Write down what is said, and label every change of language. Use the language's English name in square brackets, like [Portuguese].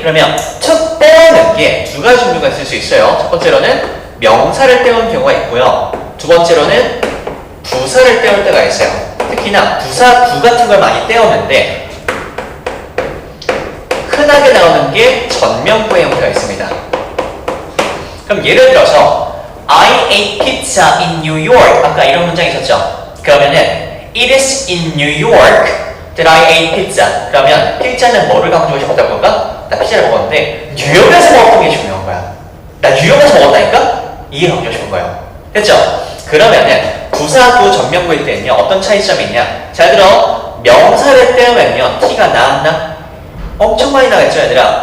[Korean] 그러면 툭 떼어는 게 두 가지 종류가 있을 수 있어요. 첫 번째로는 명사를 떼어는 경우가 있고요. 두 번째로는 부사를 떼올 때가 있어요. 특히나 부사 부 같은 걸 많이 떼었는데 흔하게 나오는 게 전명부의 형태가 있습니다. 그럼 예를 들어서 [English] I ate pizza in New York. [Korean] 아까 이런 문장이 있었죠. 그러면은 [English] It is in New York that I ate pizza. [Korean] 그러면 피자는 뭐를 강조하고 싶었다고 볼까? 나 피자를 먹었는데 뉴욕에서 먹었던 게 중요한 거야. 나 뉴욕에서 먹었다니까? 이게 강조하고 싶은 거예요. 됐죠? 그러면은 부사구 전명구일 때는요, 어떤 차이점이 있냐? 잘 들어. 명사를 떼우면요, T가 나왔나? 엄청 많이 나겠죠, 얘들아?